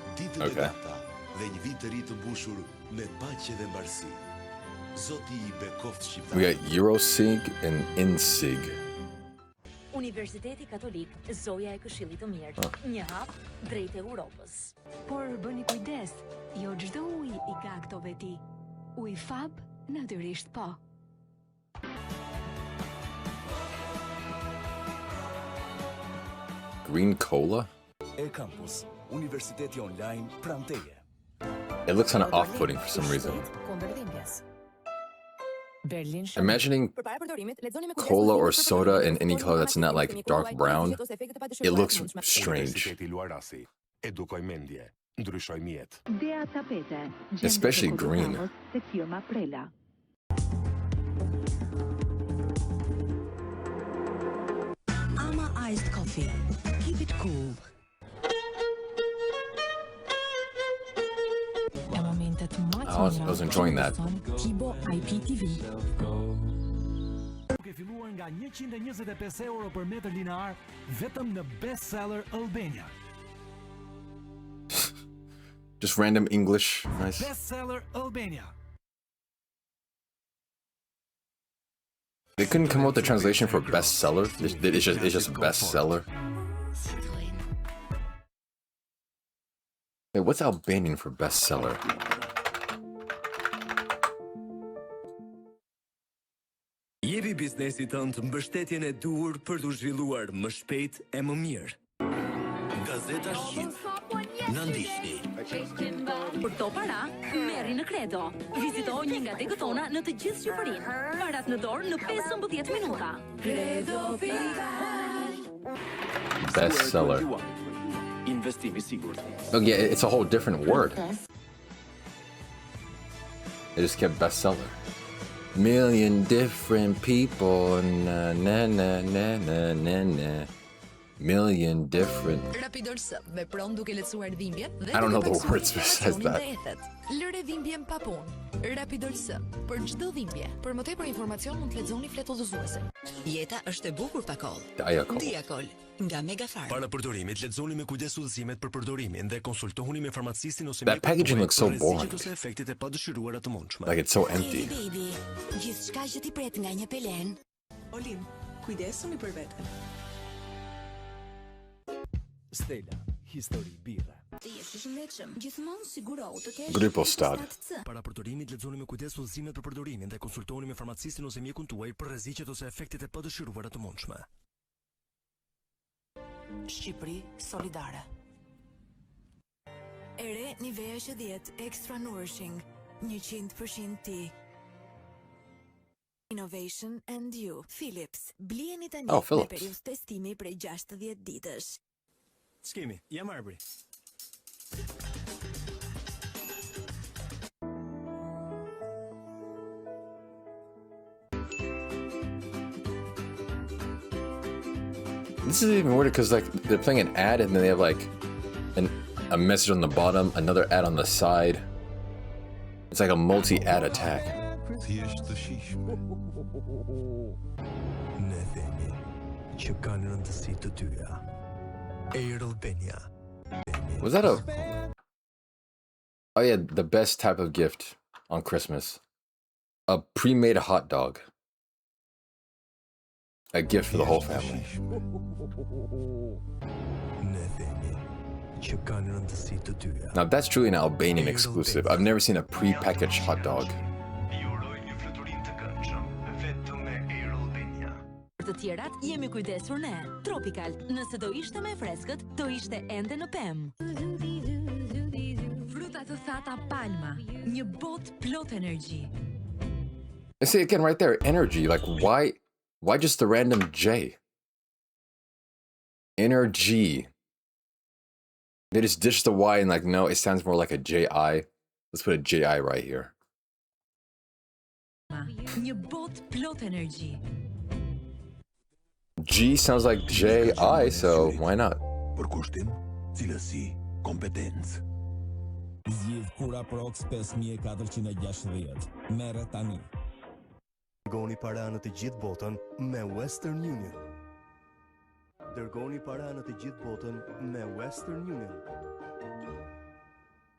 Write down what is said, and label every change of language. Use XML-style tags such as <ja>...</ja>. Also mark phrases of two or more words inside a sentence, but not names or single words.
<sq>të begata dhe një vit të ri të mbushur me paqe dhe mbarësi. Zoti I bekoft shqiptar.</sq> <en>We got Eurosig and Insig.</en> <sq>Universiteti Katolik Zoja e Këshillit të Mirë. Një hap drejt Europës. Por bëni kujdes, jo çdo ujë I ka këto veti. Uji fab, natyrisht po.</sq> <en>Green cola?</en> <sq>E-Campus, Universiteti Online pranë teje.</sq> <en>It looks kind of off-putting for some reason. Imagining cola or soda in any color that's not like dark brown, it looks strange.</en> <sq>Edukoj mendje, ndryshoj mjet. Dea tapete.</sq> <en>Especially green.</en> <sq>Tek firma Prela.</sq> <en>Ama iced coffee. Keep it cool. I was enjoying that. Tibo IPTV.</en> <sq>Duke filluar nga 125 euro për metër linear vetëm në Bestseller Albania.</sq> <en>Just random English. Nice. Bestseller Albania. They couldn't come up with a translation for bestseller. It's just bestseller. Hey, what's Albanian for bestseller?</en> <sq>Jepi biznesit tënd mbështetjen e duhur për t'u zhvilluar më shpejt e më mirë. Gazeta Shqip. Na ndiqni. Për to para, merri në Kredo. Vizito një nga degët tona në të gjithë Shqipërinë. Parat në dorë në 15 minuta. Kredo Bestseller. Investimi sigurt.</sq> <en>Oh yeah, it's a whole different word. They just kept bestseller. Million different people, na na na na na na na. Million different.</en> <sq>Rapidors vepron duke lehtësuar dhimbjen dhe</sq> <en>I don't know the words besides that.</en> <sq>Lëre dhimbjen pa punë. Rapidors për çdo dhimbje. Për më tepër informacion mund të lexoni fletëdhëzuesin. Jeta është e bukur pa koll. Diakol. Diakol nga Megafarm. Para përdorimit lexoni me kujdes udhëzimet për përdorimin dhe konsultohuni me farmacistin ose</sq> <en>That packaging looks so boring.</en> <sq>ose efektet e padëshiruara të mundshme.</sq> <en>Like it's so empty.</en> <sq>Baby, gjithçka që ti pret nga një pelen. Olin, kujdesuni për veten. Stella, histori birre. Ti je I shëndetshëm. Gjithmonë siguro të kesh. Grupo Stad. Para përdorimit lexoni me kujdes udhëzimet për përdorimin dhe konsultohuni me farmacistin ose mjekun tuaj për rreziqet ose efektet e padëshiruara të mundshme. Shqipëri solidare. Ere Nivea Q10 Extra Nourishing 100% ti.</sq> <en>Innovation and you.</en> <sq>Philips. Blieni tani Oh, me Philips. periudhë testimi prej 60 ditësh. Skemi, jam arbri.</sq> <en>This is even weirder because like they're playing an ad and then they have like a message on the bottom, another ad on the side. It's like a multi-ad attack.</en> <sq>Ne themi që kanë rëndësi të dyja. Air Albania.</sq> <en>Was that a... Oh yeah, the best type of gift on Christmas. A pre-made hot dog. A gift for the whole family.</en> <sq>Ne themi që kanë rëndësi të dyja.</sq> <en>Now that's truly an Albanian exclusive. I've never seen a pre-packaged hot dog.</en> <sq>Për të tjerat, jemi kujdesur ne. Tropical, nëse do ishte me freskët, do ishte ende në pemë. Fruta të thata Palma, një botë plot energji.</sq> <en>I see again right there, energy. Like why just the random J? Energy. They just ditched the Y and like, no, it sounds more like a J-I. Let's put a J-I right here.</en> <sq>Një botë plot energji.</sq> <en>G sounds like J-I, so why not?</en> <sq>Për kushtim, cilësi, kompetencë. Zgjidh Kura Prox 5460. Merre tani. Dërgoni para në të gjithë botën me Western Union. Dërgoni para në të gjithë botën me Western Union.</sq>